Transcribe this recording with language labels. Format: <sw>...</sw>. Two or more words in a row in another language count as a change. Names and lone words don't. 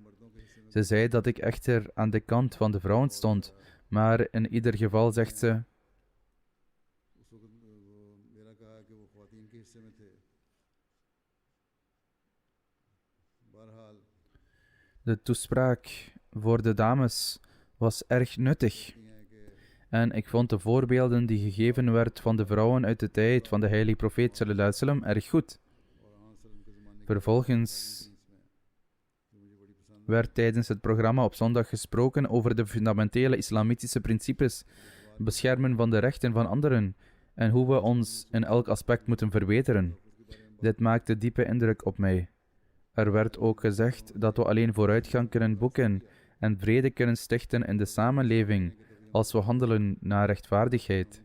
<nl>Ze zei dat ik echter aan de kant van de vrouwen stond, maar in ieder geval zegt ze: de toespraak voor de dames was erg nuttig. En ik vond de voorbeelden die gegeven werd van de vrouwen uit de tijd van de heilige profeet</nl> <ar>صلى الله عليه وسلم</ar> <nl>erg goed. Vervolgens werd tijdens het programma op zondag gesproken over de fundamentele islamitische principes, beschermen van de rechten van anderen en hoe we ons in elk aspect moeten verbeteren. Dit maakte diepe indruk op mij. Er werd ook gezegd dat we alleen vooruitgang kunnen boeken en vrede kunnen stichten in de samenleving als we handelen naar rechtvaardigheid.</nl>